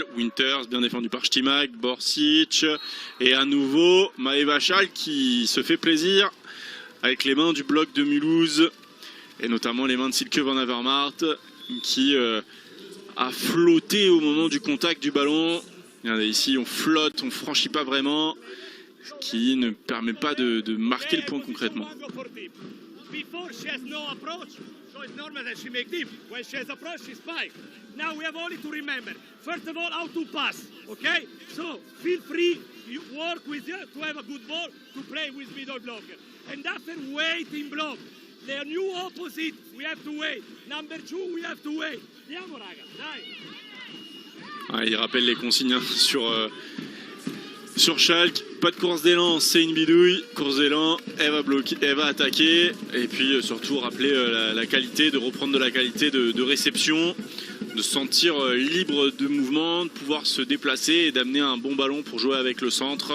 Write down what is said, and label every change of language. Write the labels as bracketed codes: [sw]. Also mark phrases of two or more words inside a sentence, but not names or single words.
[fr] Winters bien défendu par Stimac, Borsic. Et à nouveau Maeva Schalke qui se fait plaisir avec les mains du bloc de Mulhouse. Et notamment les mains de Silke Van Avermaet qui a flotté au moment du contact du ballon. Regardez ici, on flotte, on ne franchit pas vraiment. Ce qui ne permet pas de marquer le point concrètement. [en] Before she has no approach, so it's normal that she make deep. When she has approach, she spike. Now we have only to remember, first of all, how to pass, okay? So feel free, you work with you to have a good ball, to play with middle blocker. And after wait in block, the new opposite, we have to wait. Number 2, we have to wait. [it] Andiamo raga, dai. [fr] Il rappelle les consignes sur Schalke. Pas de course d'élan, c'est une bidouille. Course d'élan, elle va bloquer, elle va attaquer. Et puis surtout rappeler la qualité, de reprendre de la qualité de réception, de se sentir libre de mouvement, de pouvoir se déplacer et d'amener un bon ballon pour jouer avec le centre.